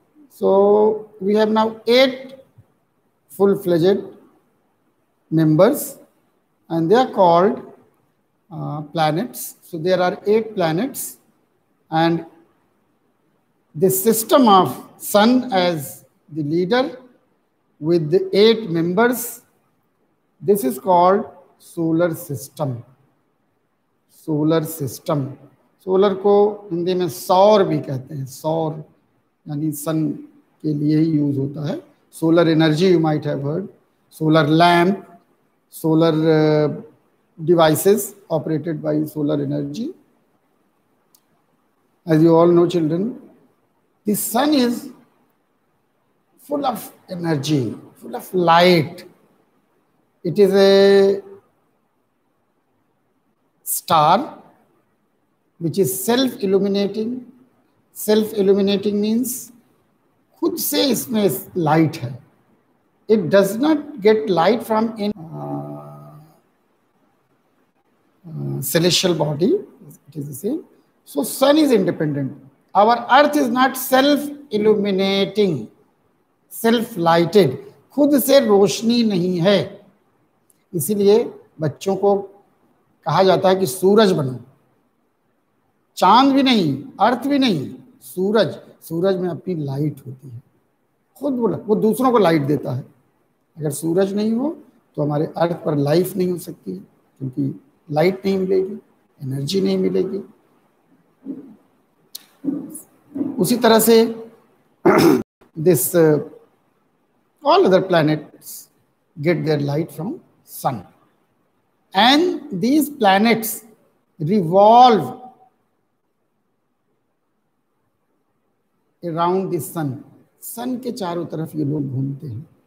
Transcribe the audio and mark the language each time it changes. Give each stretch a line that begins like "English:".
English: So we have now 8 full-fledged members, and they are called planets. So there are 8 planets, and the system of Sun as the leader with the 8 members, this is called solar system.
Hindi: Solar system, solar को हिंदी में सौर भी कहते हैं, सौर यानी सन के लिए ही यूज होता है.
English: Solar energy you might have heard, solar lamp, solar devices operated by solar energy. As you all know, children, the sun is full of energy, full of light. It is a star which is self-illuminating. Self-illuminating means
Hindi: खुद से इसमें light है.
English: It does not get light from any celestial body. It is the same. So sun is independent. Our earth is not self-illuminating, self-lighted.
Hindi: खुद से रोशनी नहीं है. इसीलिए बच्चों को कहा जाता है कि सूरज बनो. चांद भी नहीं, अर्थ भी नहीं, सूरज. सूरज में अपनी लाइट होती है, खुद वो दूसरों को लाइट देता है. अगर सूरज नहीं हो तो हमारे अर्थ पर लाइफ नहीं हो सकती है, क्योंकि लाइट नहीं मिलेगी, एनर्जी नहीं मिलेगी. उसी तरह से
English: This all other planets get their light from sun, and these planets revolve around the sun.
Hindi: sun के चारों तरफ ये लोग घूमते हैं.